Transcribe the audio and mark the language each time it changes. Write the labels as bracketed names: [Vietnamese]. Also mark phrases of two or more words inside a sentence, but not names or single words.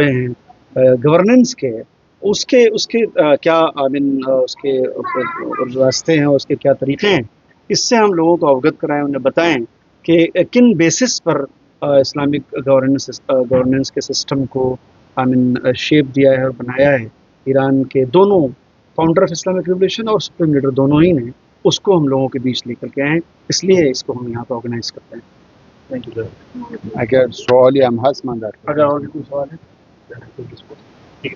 [Urdu] ہیں گورننس کے، اس کے کیا اس کے راستے ہیں، اس کے کیا طریقے ہیں، اس سے ہم لوگوں کو اوگت کرائیں، انہیں بتائیں کہ کن بیسس پر [English] Islamic governance [Urdu] کے سسٹم کو شیپ دیا ہے اور بنایا ہے ایران کے دونوں [English] founder of Islamic revolution [Urdu] اور [English] supreme leader [Urdu] دونوں ہی نے، اس کو ہم لوگوں کے بیچ لے کر کے آئے، اس لیے اس کو ہم یہاں پہ آرگنائز کرتے ہیں. [English] thank you. [Persian] اگر سوالی هم هست من در [Urdu] اگر اور بھی کوئی سوال ہے